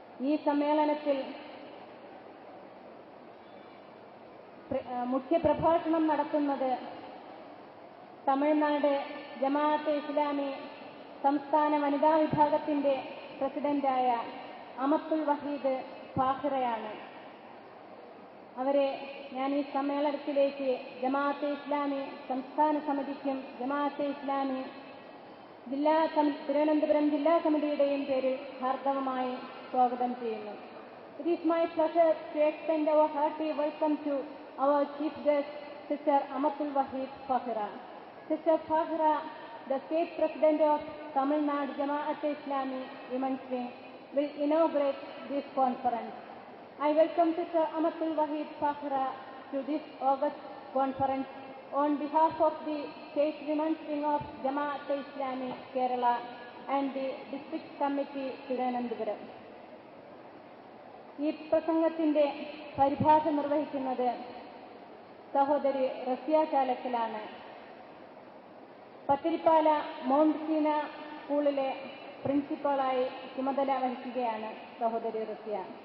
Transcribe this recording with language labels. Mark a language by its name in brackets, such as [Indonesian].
[Malayalam] ഈ സമ്മേളനത്തിൽ മുഖ്യപ്രഭാഷണം നടത്തുന്നത് തമിഴ്നാട് ജമാഅത്തെ ഇസ്ലാമി സംസ്ഥാന വനിതാ വിഭാഗത്തിന്റെ പ്രസിഡന്റായ അമത്തുൽ വഹീദ് ഫാഹിറയാണ്. അവരെ ഞാൻ ഈ സമ്മേളനത്തിലേക്ക് ജമാഅത്തെ ഇസ്ലാമി സംസ്ഥാന സമിതിക്കും ജമാഅത്തെ ഇസ്ലാമി തിരുവനന്തപുരം ജില്ലാ സമിതിയുടെയും പേരിൽ ഹാർദവമായി സ്വാഗതം ചെയ്യുന്നു. [English] It is my pleasure to extend our hearty welcome to our chief guest, Sister Amatul Wahid Fahira. Sister Fahira, the state president of Tamil Nadu Jamaat Islami Women's Wing, will inaugurate this conference. I welcome Sister Amatul Wahid Fahira to this August conference on behalf of the State Women's Wing of Jamaat Islami Kerala and the District Committee Thiruvananthapuram. [Malayalam] ഈ പ്രസംഗത്തിന്റെ പരിഭാഷ നിർവഹിക്കുന്നത് സഹോദരി Raziya ചാലക്കലാണ്. Pathiripala mount Seena സ്കൂളിലെ പ്രിൻസിപ്പളായി ചുമതല വഹിക്കുകയാണ് സഹോദരി റസിയ.